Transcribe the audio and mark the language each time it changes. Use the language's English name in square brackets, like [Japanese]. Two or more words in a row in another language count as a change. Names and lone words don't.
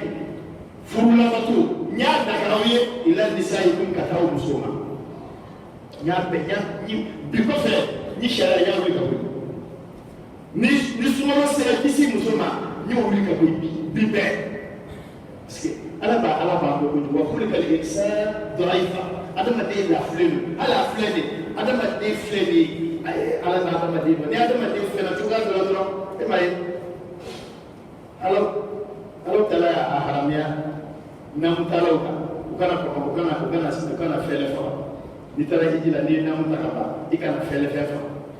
[Bambara] furulabato n y'a dagaw ye [Arabic] إلى نسائكم [Bambara] ka taa o muso ma n y'a bɛn bi kɔfɛ ni sariya y'a wuli ka bɔ ni sunkalo sera kisi muso ma n y'o wuli ka bɔ bi bɛɛ [French] parce que [Bambara] ala b'a dɔn kojugu [Arabic] وخلق الإنسان ضعيفا [Bambara] adamaden lafilen don hali a filɛ de adamaden filɛ de ala n'a adamaden ma ni adamaden filɛla cogoya dɔ la dɔrɔn e m'a ye ala taala y'a haramiya namu talaw kan u kana kɔkɔ u kana fɛlɛ faga n'i taara hiji la n'i ye namu ta ka ban i kana fɛlɛ fɛn faga